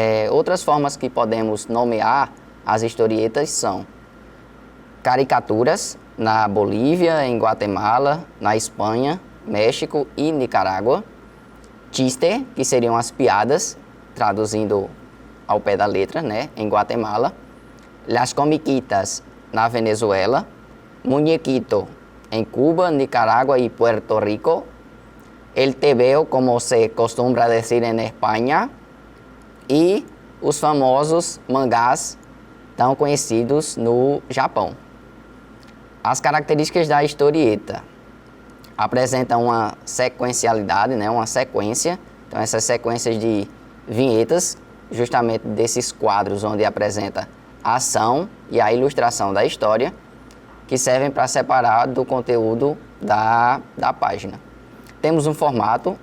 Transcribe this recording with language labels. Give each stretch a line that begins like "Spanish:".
Portuguese: Outras formas que podemos nomear as historietas são caricaturas na Bolívia, em Guatemala, na Espanha, México e Nicarágua. Chiste, que seriam as piadas, traduzindo ao pé da letra, né, em Guatemala. Las comiquitas na Venezuela. Muñequito em Cuba, Nicarágua e Puerto Rico.
Spanish: El tebeo, como se acostumbra decir en España.
Portuguese: E os famosos mangás tão conhecidos no Japão. As características da historieta apresentam uma sequencialidade, né, uma sequência. Então, essas sequências de vinhetas, justamente desses quadros onde apresenta a ação e a ilustração da história, que servem para separar do conteúdo da página. Temos um formato.